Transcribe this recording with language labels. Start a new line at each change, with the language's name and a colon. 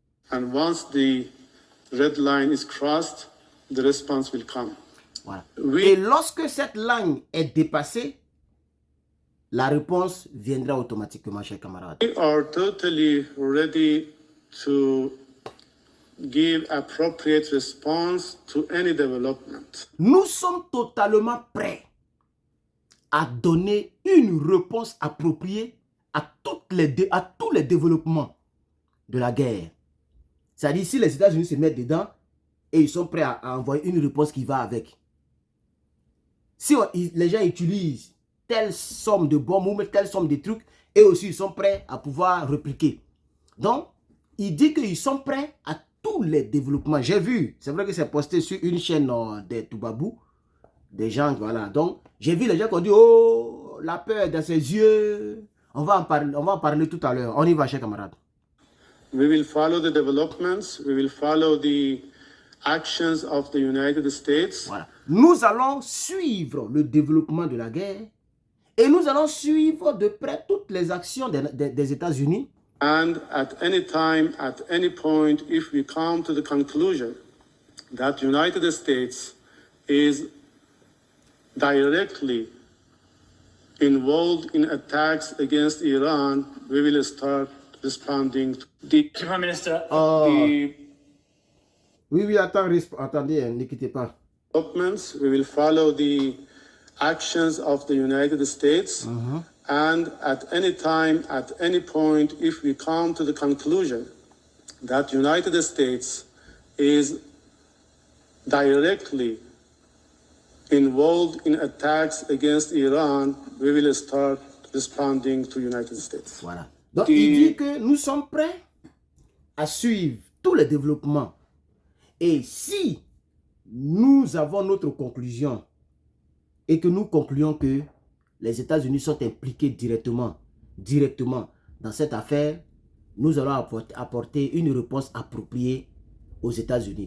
English: And once the red line is crossed, the response will come.
French: voilà. Et lorsque cette ligne est dépassée, la réponse viendra automatiquement, chers camarades.
English: We are totally ready to give appropriate response to any development.
French: Nous sommes totalement prêts à donner une réponse appropriée à tous les développements de la guerre. C'est-à-dire, si les États-Unis se mettent dedans, et ils sont prêts à envoyer une réponse qui va avec. Si les gens utilisent telle somme de bombes ou telle somme de trucs, et aussi ils sont prêts à pouvoir répliquer. Donc, il dit qu'ils sont prêts à tous les développements. J'ai vu, c'est vrai que c'est posté sur une chaîne de Toubabou, des gens, voilà. Donc, j'ai vu les gens qui ont dit, oh, la peur dans ses yeux. On va en parler tout à l'heure. On y va, chers camarades.
English: We will follow the developments. We will follow the actions of the United States.
French: Voilà. Nous allons suivre le développement de la guerre et nous allons suivre de près toutes les actions des États-Unis.
English: And at any time, at any point, if we come to the conclusion that the United States is directly involved in attacks against Iran, we will start responding to the Prime Minister,
French: Oui, attendez, ne quittez pas.
English: developments. We will follow the actions of the United States. And at any time, at any point, if we come to the conclusion that the United States is directly involved in attacks against Iran, we will start responding to United States.
French: Voilà. Donc, il dit que nous sommes prêts à suivre tous les développements. Et si nous avons notre conclusion et que nous concluons que les États-Unis sont impliqués directement dans cette affaire, nous allons apporter une réponse appropriée aux États-Unis.